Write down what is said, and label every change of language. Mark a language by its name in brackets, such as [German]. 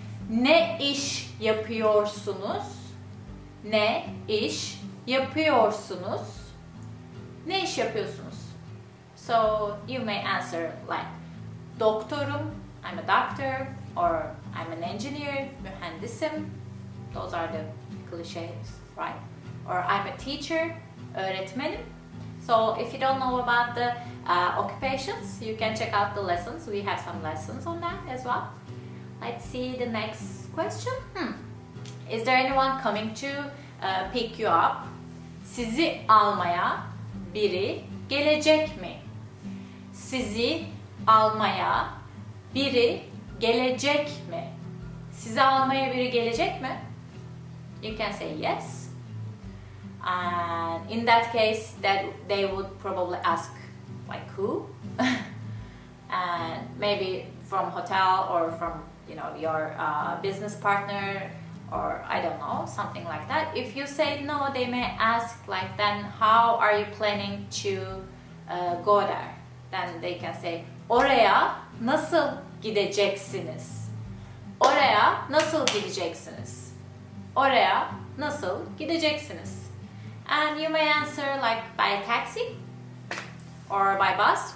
[Turkish] Ne iş yapıyorsunuz? Ne iş yapıyorsunuz? Ne iş yapıyorsunuz? [English] So you may answer like [Turkish] doktorum, [English] I'm a doctor, or I'm an engineer, [Turkish] mühendisim. [English] Those are the cliches, right? Or I'm a teacher, [Turkish] öğretmenim. [English] So if you don't know about the occupations, you can check out the lessons. We have some lessons on that as well. Let's see the next question. Is there anyone coming to pick you up? [Turkish] Sizi almaya biri gelecek mi? Sizi almaya biri gelecek mi? Sizi almaya biri gelecek mi? [English] You can say yes. And in that case, that they would probably ask like who? And maybe from hotel or from your business partner, or I don't know, something like that. If you say no, they may ask like, then how are you planning to go there? Then they can say [Turkish] oraya nasıl gideceksiniz? Oraya nasıl gideceksiniz? Oraya nasıl gideceksiniz? [English] And you may answer like by taxi or by bus.